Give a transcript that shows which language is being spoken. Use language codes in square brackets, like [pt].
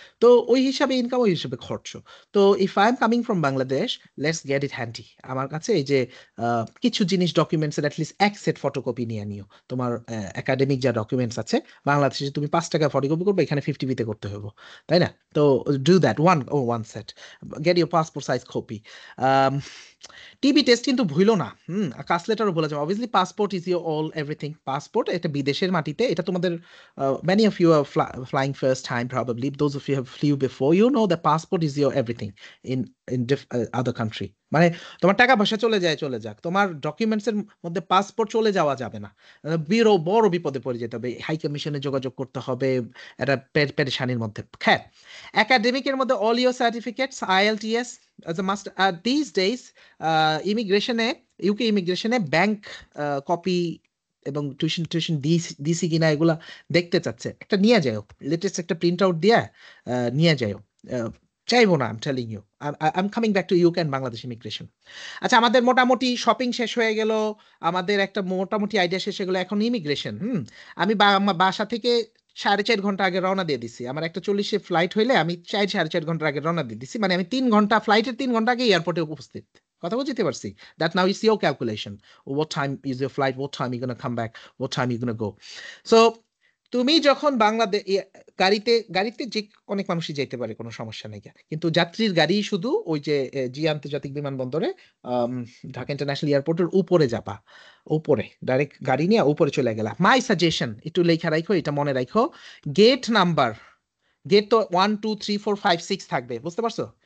[bn] তো ওই হিসাবে ইনকাম, ওই হিসাবে খরচ। তো [en] If I am coming from Bangladesh, let's get it handy. [bn] আমার কাছে এই যে কিছু জিনিস ডকুমেন্টসের অ্যাটলিস্ট এক সেট ফটোকপি নিয়ে নিও। তোমার একাডেমিক যা ডকুমেন্টস আছে, বাংলাদেশে তুমি 5 টাকা ফটোকপি করবে, এখানে 50p করতে হবে, তাই না? [en] তো do that one set, get your passport size copy. [bn] um, TB test কিন্তু ভুলো না, কাস্ট লেটারও বলে যাবে। [en] Obviously passport is your all everything. [bn] Passport এটা বিদেশের মাটিতে, এটা তোমাদের [en] many of you are flying first time probably, those of you have flew before, you know that passport is your everything in other country। [bn] মানে তোমার টাকা পয়সা চলে যায়, চলে যাক, তোমার ডকুমেন্টস এর মধ্যে পাসপোর্ট চলে যাওয়া যাবে না। বড় বিপদে পড়ে যেতে হবে, হাই কমিশনে যোগাযোগ করতে হবে, এটা পেরেশানির মধ্যে। হ্যাঁ, একাডেমিকের মধ্যে [en] all your certificates, [bn] IELTS [en] as a must। these days [bn] ইমিগ্রেশনে, ইউকে ইমিগ্রেশনে ব্যাংক কপি এবং টিউশন টিউশন দিছি কিনা এগুলা দেখতে চাচ্ছে, একটা নিয়ে যাও, লেটেস্ট একটা প্রিন্ট আউট দিয়ে নিয়ে যাও। চাইবো না, [en] I am telling you, I am coming back to UK and Bangladesh immigration. [bn] আচ্ছা, আমাদের মোটামুটি শপিং শেষ হয়ে গেল, আমাদের একটা মোটামুটি আইডিয়া শেষ হয়ে গেলো, এখন ইমিগ্রেশন। আমি আমার বাসা থেকে 4.5 ঘন্টা আগে রওনা দিয়ে দিছি। আমার একটা 40-এ ফ্লাইট হইলে আমি 4.5 ঘন্টা আগে রওনা দিয়ে দিছি, মানে আমি 3 ঘন্টা, ফ্লাইটের 3 ঘন্টা আগে এয়ারপোর্টে উপস্থিত। কথা বুঝতে পারছি? [en] That now is your calculation, what time is your flight, what time you gonna come back, what time you gonna go. [bn] So তুমি যখন বাংলাদেশ গাড়িতে যে অনেক মানুষই যেতে পারে, কোনো সমস্যা নেই, কিন্তু যাত্রীর গাড়ি শুধু ওই যে জি আন্তর্জাতিক বিমানবন্দরে, আম, ঢাকা ইন্টারন্যাশনাল এয়ারপোর্টের উপরে যাবা, উপরে ডাইরেক্ট গাড়ি নিয়ে উপরে চলে গেলা। মাই সাজেশন, একটু লেখা রাখো, এটা মনে রাখো, গেট নাম্বার, গেট তো 1 2 3 4 5 6 থাকবে, বুঝতে পারছো?